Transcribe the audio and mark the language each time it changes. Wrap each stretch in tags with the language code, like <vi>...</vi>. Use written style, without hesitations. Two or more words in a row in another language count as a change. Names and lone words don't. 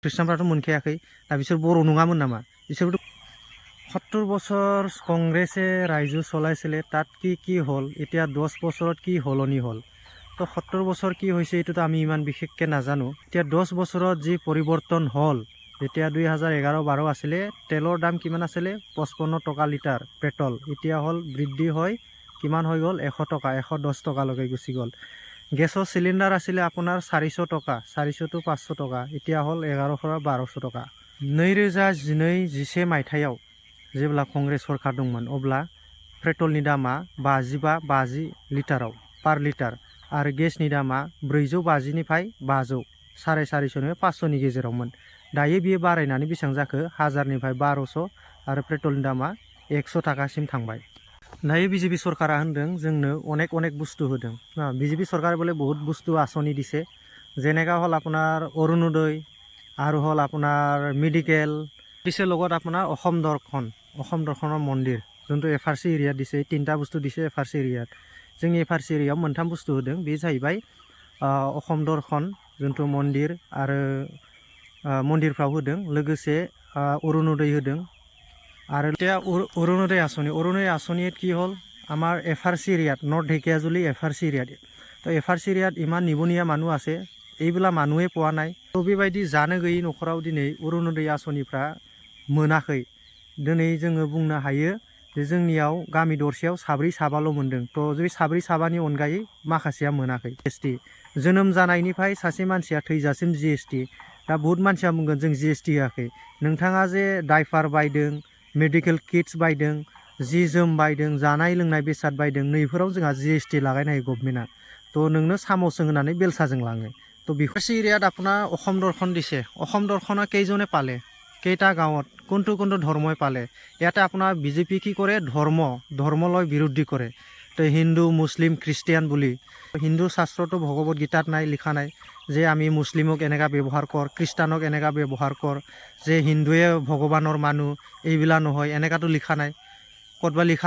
<brx>ख्रिस्टानफ्राथ' मोनखायाखै दा बिसोर बर' नङामोन नामा बिसोरबोथ'</brx> <as>70 বছৰ কংগ্ৰেছে ৰাজ্য চলাইছিলে তাত কি হ'ল এতিয়া 10 বছৰত কি হলনি হ'ল তো 70 বছৰ কি হৈছে এইটোতো আমি ইমান বিশেষকৈ নাজানো এতিয়া 10 বছৰত যি পৰিৱৰ্তন হ'ল যেতিয়া 2011-12 আছিলে তেলৰ দাম কিমান আছিলে 55 টকা লিটাৰ পেট্ৰল এতিয়া হ'ল বৃদ্ধি হয় কিমান হৈ গ'ল 100 টকা 110 টকালৈকে গুচি গ'ল গেছৰ সিলিন্ডাৰ আছিলে আপোনাৰ 400 টকা 400 to 500 টকা এতিয়া হ'ল 1100 পৰা 1200 টকা</as> <brx>2012-13 মাयथाइयाव जेब्ला कंग्रेस सरकार दंमोन अब्ला पेट्रलनि दामा 55 लिटाराव पार लिटार आरो गेसनि दामा 450 निफ्राय 500 450 निफ्राय 500 नि गेजेरावमोन दायो बियो बारायनानै बेसेबां जाखो 1000 निफ्राय 1200 आरो पेट्रलनि दामा 100 टाकासिम थांबाय दायो বিজেপি सरकारा होनदों जोंनो अनेक बुस्तु होदों বিজেপি सरकारा बोले बहुत बुस्तु आसनि दिसे</brx> <as>যেনেকা হল আপোনাৰ অৰুণোদয় আৰু হল আপোনাৰ মেডিকেল দিছে লগত আপোনাৰ অসম দৰ্শনৰ মন্দিৰ যোনটো এফআৰসি এৰিয়াত দিছে তিনটা বস্তু দিছে এফআৰসি এৰিয়াত</as> <brx>जोंनि एफआरसि एरियायाव मोनथाम बुस्तु होदों बे जाहैबाय অসম दर्शन जोंथु मन्दिर आरो मन्दिरफ्राव होदों लोगोसे অৰুণোদয় होदों आरो</brx> <as>এতিয়া অৰুণোদয় आसनिত কি হ'ল আমাৰ এফআৰসি এৰিয়াত নৰ্থ ঢেকিয়াজুলি এফআৰসি এৰিয়াত তো এফআৰসি এৰিয়াত ইমান নিবনুৱা মানুহ আছে এইবিলা মানুহে পোৱা নাই তো</as> <brx>बेबायदि जानो गैयै न'खराव दिनै অৰুণোদয় आसनिफ्रा मोनाखै दिनै जोङो बुंनो हायो जे जोंनियाव गामि दरसेयाव साब्रै साबाल' मोनदों तो बे साब्रै साबानि अनगायै माखासेया मोनाखै जीएसटी जोनोम जानायनिफ्राय सासे मानसिया थैजासिम जीएसटी दा बहुत मानसिया बुंगोन जों जीएसटी होआखै नोंथाङा जे डाइपार बायदों मेडिकेल किट्स बायदों जि जोम बायदों जानाय लोंनाय बेसाद बायदों नैफोराव जोंहा जीएसटी लागायनो हायो गभर्नमेन्टआ तो नोंनो सामसजों होनानै बेलसाजों लाङो तो बेफोरसि एरियात</brx> <as>আপোনাৰ অসম দৰ্শন দিছে অসম দৰ্শনৰ কেইজনে পালে কেইটা গাঁৱত কোনটো ধৰ্মই পালে ইয়াতে আপোনাৰ বিজেপি কি কৰে ধৰ্মলৈ বিৰোধী কৰে তো হিন্দু মুছলিম খ্ৰীষ্টিয়ান বুলি হিন্দু শাস্ত্ৰটো ভগৱত গীতাত নাই লিখা নাই যে আমি মুছলিমক এনেকা ব্যৱহাৰ কৰ খ্ৰীষ্টানক এনেকা ব্যৱহাৰ কৰ যে হিন্দুৱে ভগৱানৰ মানুহ এইবিলা নহয় এনেকাটো লিখা নাই কতবা লিখা</as>